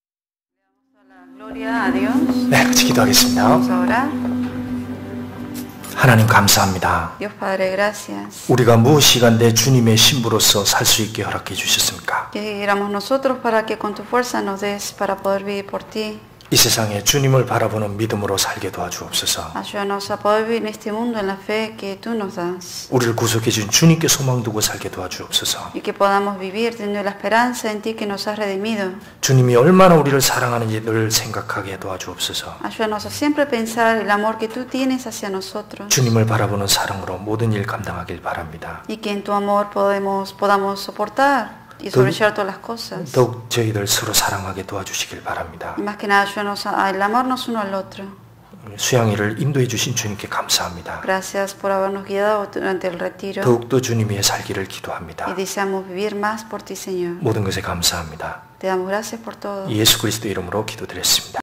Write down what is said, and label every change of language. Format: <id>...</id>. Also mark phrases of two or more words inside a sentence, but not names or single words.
<ko>네, 같이 기도하겠습니다. 하나님 감사합니다.</ko> <es>Dios Padre, gracias.</es> <ko>우리가 무엇이간데 주님의 신부로서 살 수 있게 허락해 주셨습니까?</ko> <es>Que éramos nosotros para que con tu fuerza nos des para poder vivir por ti.</es> <ko>이 세상에 주님을 바라보는 믿음으로 살게 도와주옵소서.</ko> <es>Ayúdanos a poder vivir en este mundo en la fe que tú nos das.</es> <ko>우리를 구속해 준 주님께 소망 두고 살게 도와주옵소서.</ko> <es>Y que podamos vivir teniendo la esperanza en ti que nos has redimido.</es> <ko>주님이 얼마나 우리를 사랑하는지 늘 생각하게 도와주옵소서.</ko> <es>Ayúdanos a siempre pensar el amor que tú tienes hacia nosotros.</es> <ko>주님을 바라보는 사랑으로 모든 일 감당하길 바랍니다.</ko> <es>Y que en tu amor podamos soportar y sobrellevar todas las cosas.</es> <ko>더욱 저희들 서로 사랑하게 도와주시길 바랍니다.</ko> <es>Y más que nada, ayúdanos a amarnos uno al otro.</es> <ko>수양이를 인도해 주신 주님께 감사합니다.</ko> <es>Gracias por habernos guiado durante el retiro.</es> <ko>더욱더 주님의 살기를 기도합니다.</ko> <es>Y deseamos vivir más por ti, Señor.</es> <ko>모든 것에 감사합니다.</ko> <es>Te damos gracias por todo.</es> <ko>예수 그리스도 이름으로 기도드렸습니다.</ko>